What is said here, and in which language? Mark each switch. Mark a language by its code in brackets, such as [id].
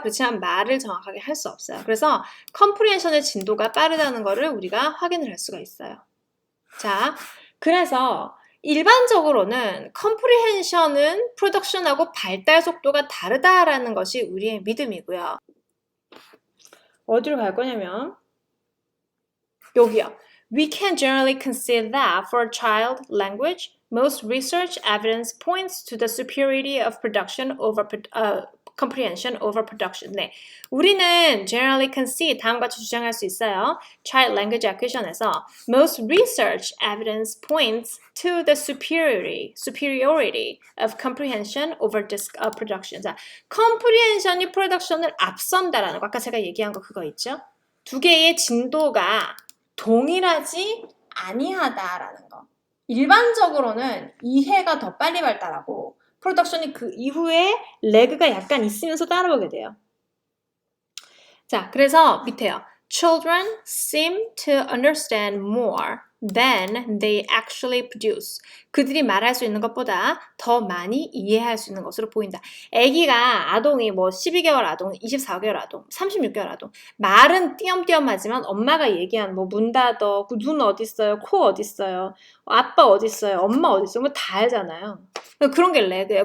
[ko] 그렇지만 말을 정확하게 할 수 없어요. 그래서 컴프레hension의 진도가 빠르다는 거를 우리가 확인을 할 수가 있어요. 자, 그래서 일반적으로는 컴프리헨션은 프로덕션하고 발달 속도가 다르다라는 것이 우리의 믿음이고요. 어디로 갈 거냐면 여기요. [en] We can generally concede that for a child language, most research evidence points to the superiority of production over comprehension over production. [ko] 네, 우리는 [en] generally concede [ko] 다음과 같이 주장할 수 있어요. [en] Child language acquisition에서 most research evidence points to the superiority of comprehension over production. [ko] 자, comprehension이 production을 앞선다라는 거. 아까 제가 얘기한 거 그거 있죠? 두 개의 진도가 동일하지 아니하다라는 거. 일반적으로는 이해가 더 빨리 발달하고 프로덕션이 그 이후에 레그가 약간 있으면서 따라오게 돼요. 자, 그래서 밑에요. [en] Children seem to understand more than they actually produce. [ko] 그들이 말할 수 있는 것보다 더 많이 이해할 수 있는 것으로 보인다. 아기가 아동이 뭐 12개월 아동, 24개월 아동, 36개월 아동 말은 띄엄띄엄하지만 엄마가 얘기한 뭐 문 닫어, 눈 어디 있어요, 코 어디 있어요, 아빠 어디 있어요, 엄마 어디 있어요, 뭐 다 알잖아요. 그런 게 레그예요.